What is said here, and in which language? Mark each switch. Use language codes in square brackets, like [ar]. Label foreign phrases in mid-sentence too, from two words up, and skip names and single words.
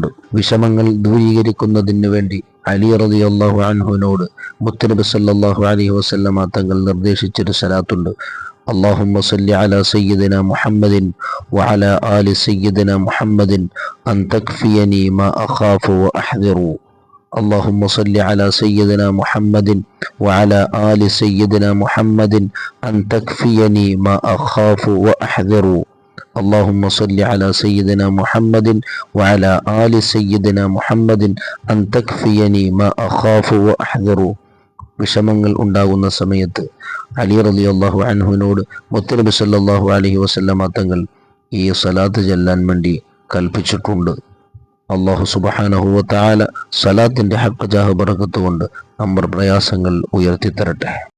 [ml] വിഷമങ്ങൾ ദൂരീകരിക്കുന്നതിന് വേണ്ടി അലി റളിയല്ലാഹു അൻഹുവിനോട് മുത്തനബി [ar] صلى الله عليه وسلم [ml] തങ്ങൾ നിർദ്ദേശിച്ചൊരു സ്വലാത്തുണ്ട്. [ar] اللهم صل على سيدنا محمد وعلى آل سيدنا محمد أن تكفيني ما أخاف وأحذر. اللهم صل على سيدنا محمد وعلى آل سيدنا محمد أن تكفيني ما أخاف وأحذر. اللهم صل على سيدنا محمد وعلى آل سيدنا محمد أن تكفيني ما أخاف وأحذر. [ml] വിഷമങ്ങൾ ഉണ്ടാകുന്ന സമയത്ത് അലി റളിയല്ലാഹു അൻഹുവിനോട് മുത്തനബി [ar] صلى الله عليه وسلم [ml] തങ്ങൾ ഈ സ്വലാത്ത് ചൊല്ലാൻ വേണ്ടി കൽപ്പിച്ചിട്ടുണ്ട്. അല്ലാഹു [ar] سبحانه وتعالى [ml] സ്വലാത്തിന്റെ ഹഖ് ജാഹ് ബറകത്ത് കൊണ്ട് നമ്മുടെ പ്രയാസങ്ങൾ ഉയർത്തിത്തരട്ടെ.